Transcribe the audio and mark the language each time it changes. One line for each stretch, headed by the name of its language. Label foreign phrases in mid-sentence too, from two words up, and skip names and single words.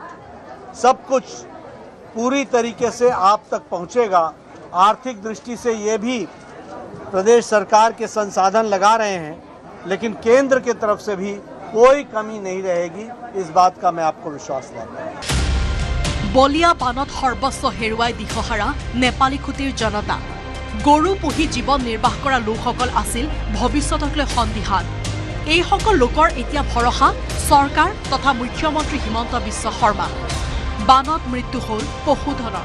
Hindi: सब कुछ पूरी तरीके से आप तक पहुंचेगा। आर्थिक दृष्टि से ये भी प्रदेश सरकार के संसाधन लगा रहे हैं, लेकिन केंद्र की तरफ से भी कोई कमी नहीं रहेगी। इस बात का मैं आपको विश्वास दिलाता हूं।
Assamese: বলিয়া বানত সৰ্বস্ব হেৰুৱাই দিশহাৰা নেপালীখুটিৰ জনতা। গৰু পুহি জীৱন নিৰ্বাহ কৰা লোকসকল আছিল ভৱিষ্যতক লৈ সন্দিহান। এইসকল লোকৰ এতিয়া ভৰসা চৰকাৰ তথা মুখ্যমন্ত্ৰী হিমন্ত বিশ্ব শৰ্মা। বানত মৃত্যু হ'ল পশুধনৰ।